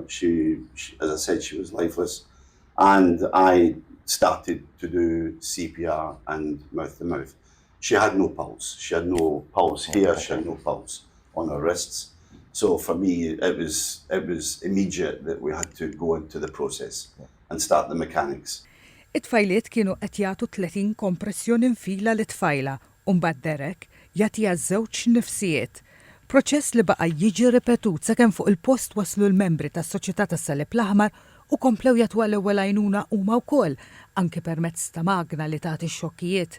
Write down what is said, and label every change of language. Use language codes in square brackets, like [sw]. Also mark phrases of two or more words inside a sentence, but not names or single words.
[en] She, as I said, she was lifeless. And I started to do CPR and mouth-to-mouth. She had no pulse. She had no pulse here. She had no pulse on her wrists. So for me, it was immediate that we had to go into the process and start the mechanics. [mt] It-tfajliet kienu qed jagħtu 30 kompressjoni mfila l-tfajla u mbagħad Derek jagħtiha żewġ nifsijiet. Proċess li baqa' jiġi ripetut sakemm fuq il-post waslu l-membri tas-Soċjetà tas-Salib l-Aħmar u komplew jagħtu l-ewwel għajnuna huma wkoll anke permezz ta' magna li tagħti x-xokkijiet.